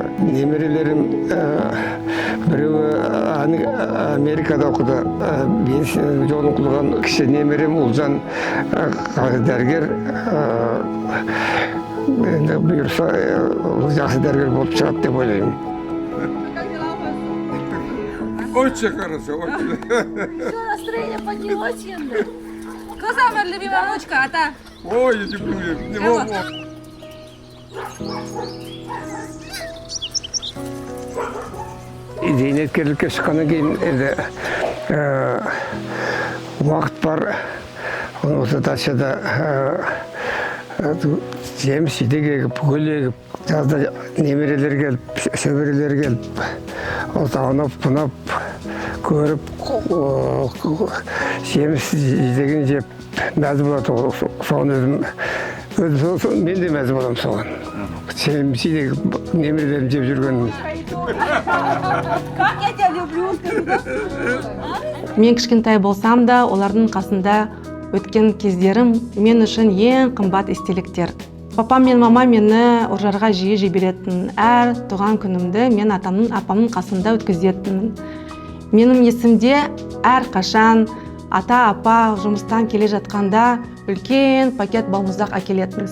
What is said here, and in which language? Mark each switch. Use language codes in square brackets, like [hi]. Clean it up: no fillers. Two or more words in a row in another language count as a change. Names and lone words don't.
[kk] Немерелерім біреуі Америкада оқыды, медицина жолын қылған кіші немерем Ұлжан дәрігер. Енді бұйырса жақсы дәрігер болып шығады деп ойлаймын. [ru] Очень хорошо, очень. Все, настроение поднялось, Янда. Кто самая любимая внучка, а та? Ой, я люблю его. [kk] Зейнеткерлікке шыққаннан кейін енді уақыт бар. Осы дачада жеміс жидек егіп, гүл егіп, жазда немерелер келіп, шөберелер келіп, осы аунап-бұнап көріп, жеміс жидегін жеп мәз болады. Соған өзім мен де мәз боламын соған. Жеміс жидек немерелерін жеп жүргенім. [ru] Как я тебя люблю, [kk] Мен кішкентай болсам да, олардың қасында өткен кездерім мен үшін ең қымбат естеліктер. Папам мен мамам мені Үржарға жиі жіберетін. Әр туған күнімді мен атамның, апамның қасында өткізетінмін. Менің есімде әр қашан ата-апа жұмыстан келе жатқанда үлкен пакет балмұздақ әкелетін.